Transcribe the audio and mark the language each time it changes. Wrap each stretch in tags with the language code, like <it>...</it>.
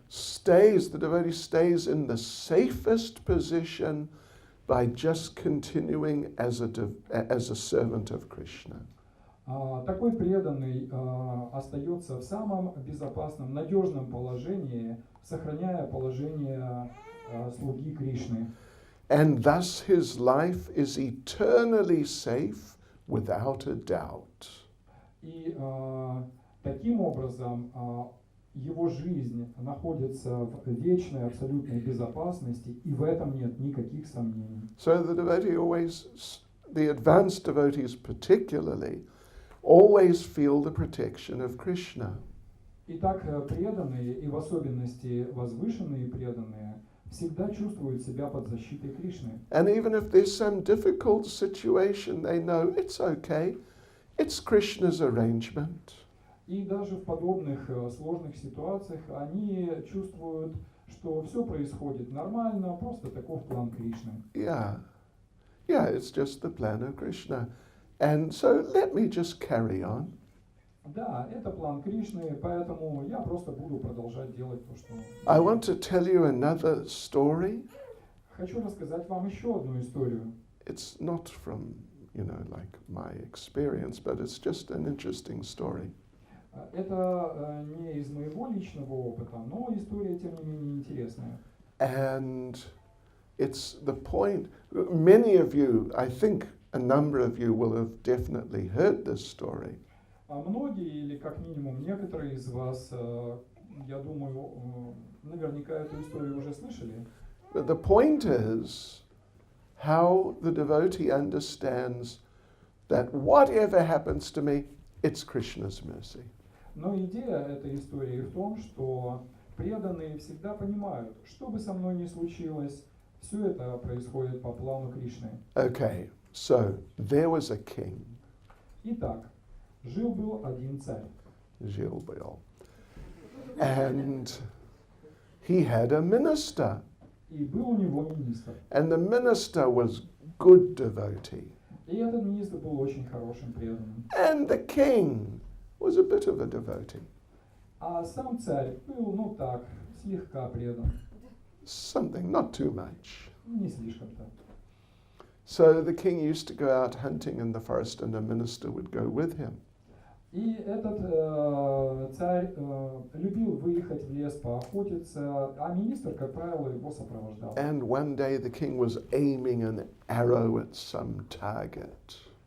<en>the devotee stays in the safest position by just continuing as a servant of Krishna.</en> <ru>такой преданный остается в самом безопасном, надежном положении, сохраняя положение слуги Кришны.</ru> <en>And thus his life is eternally safe without a doubt.</en> <ru>И таким образом его жизнь находится в вечной абсолютной безопасности, и в этом нет никаких сомнений.</ru> <en>So the devotee always, the advanced devotees particularly, always feel the protection of Krishna.</en> <ru>Итак, преданные, и в особенности возвышенные преданные, всегда чувствуют себя под защитой Кришны.</ru> <en>And even if there's some difficult situation, they know it's okay, it's Krishna's arrangement.</en> <ru>И даже в подобных сложных ситуациях они чувствуют, что все происходит нормально, просто таков план Кришны.</ru> <en>Yeah, it's just the plan of Krishna. And so let me just carry on.</en> <ru>Да, это план Кришны, поэтому я просто буду продолжать делать то, что...</ru> <en>I want to tell you another story.</en> <ru>Хочу рассказать вам еще одну историю.</ru> <en>It's not from, like my experience, but it's just an interesting story.</en> <ru>Это не из моего личного опыта, но история, тем не менее, интересная.</ru> <en>And it's the point, many of you, I think a number of you will have definitely heard this story.</en> <ru>Многие, или как минимум некоторые из вас, я думаю, наверняка эту историю уже слышали.</ru> <en>But the point is how the devotee understands that whatever happens to me, it's Krishna's mercy.</en> <ru>Но идея этой истории в том, что преданные всегда понимают, что бы со мной ни случилось, все это происходит по плану Кришны.</ru> <en>Okay, so there was a king.</en> <ru>Итак, жил-был один царь. Jilbil.</ru> <en>And he had a minister.</en> <ru>И был у него министр.</ru> <en>And the minister was good devotee.</en> <ru>И этот министр был очень хорошим преданным.</ru> <en>And the king was a bit of a devotee.</en> <ru>А сам царь был, так, слегка предан.</ru> <en>Something, not too much.</en> <ru>Не слишком-то.</ru> <en>So the king used to go out hunting in the forest and the minister would go with him.</en> <ru>И этот царь любил выехать в лес поохотиться, а министр, как правило, его сопровождал.</ru> <en>And one day the king was aiming an arrow at some target.</en>